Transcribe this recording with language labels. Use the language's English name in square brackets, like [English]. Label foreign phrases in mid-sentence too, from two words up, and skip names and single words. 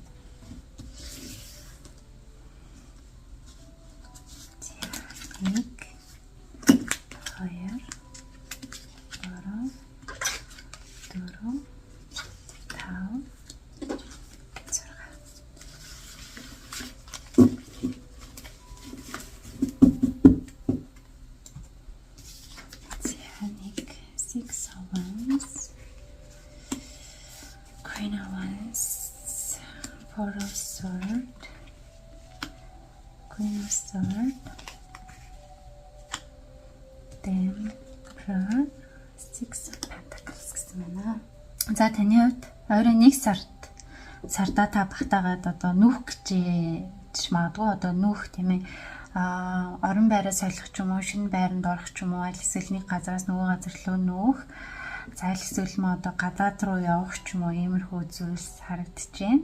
[Mongolian] Нэг, хоёр, гурав, дөрөв, тав, зурга. Нэг, [English] six of wands, queen of wands, four of sword, queen of sword, Emperor, six of pentacles [Mongolian] гэсэн байна. За таны хувьд ойрын 1 сардаа та багтаагаад одоо нүүх гэж магадгүй, одоо нүүх тийм ээ, орон байраа солих ч юм уу, шинэ байранд орох ч юм уу, аль эсвэл нэг газараас нөгөө газар руу нүүх, за аль эсвэл одоо гадаад руу явах ч юм уу, иймэрхүү зүйлс харагдаж байна.